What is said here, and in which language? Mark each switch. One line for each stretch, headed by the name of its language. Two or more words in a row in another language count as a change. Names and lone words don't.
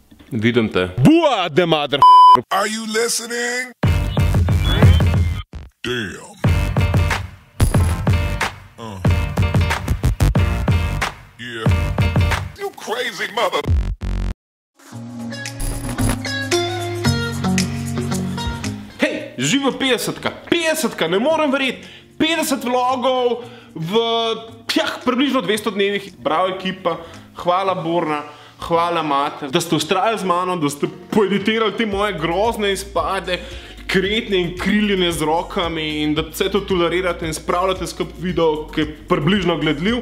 Slovenian: Vidim te.
English: Bua, the mother. Are you listening? Damn. Yeah. You crazy mother.
Slovenian: Hej, živa 50-ka. 50-ka, ne morem verjeti. 50 vlogov v približno 200 dnevih. Bravo ekipa, hvala Borna. Hvala, Mate, da ste ustrajali z mano, da ste poeditirali te moje grozne izpade, kretnje in kriljene z rokami in da vse to tolerirate in spravljate skup video, ki je približno gledljiv.